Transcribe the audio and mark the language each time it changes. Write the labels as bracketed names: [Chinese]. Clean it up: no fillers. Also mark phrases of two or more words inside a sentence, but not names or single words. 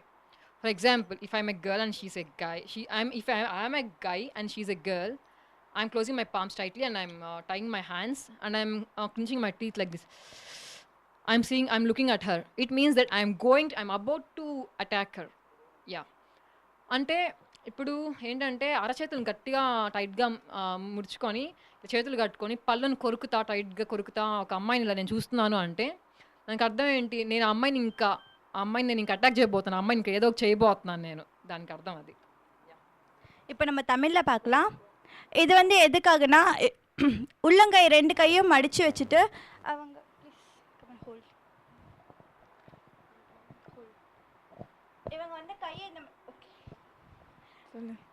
[English] For example, if I'm a girl and she's a guy, if I'm a guy and she's a girl, I'm closing my palms tightly and I'm tying my hands and I'm clenching my teeth like this. I'm looking at her. It means that I'm about to attack her. Yeah. [Telugu] అంటే ఇప్పుడు ఏంటంటే అరచేతులను గట్టిగా టైట్గా ముడుచుకొని చేతులు కట్టుకొని పళ్ళను టైట్గా కొరుకుతా ఒక అమ్మాయిని ఇలా నేను చూస్తున్నాను అంటే దానికి అర్థం ఏంటి, నేను ఆ అమ్మాయిని నేను ఇంకా అటాక్ చేయబోతున్నాను, అమ్మాయిని ఇంకా ఏదో ఒకటి చేయబోతున్నాను నేను, దానికి అర్థం అది. [Tamil] இப்போ நம்ம தமிழில் பார்க்கலாம். இது வந்து எதுக்காகனா, உள்ளங்கை 2 கையும் மடித்து வச்சுட்டு அவங்க இவங்க வந்து கையை இந்த சொல்லு.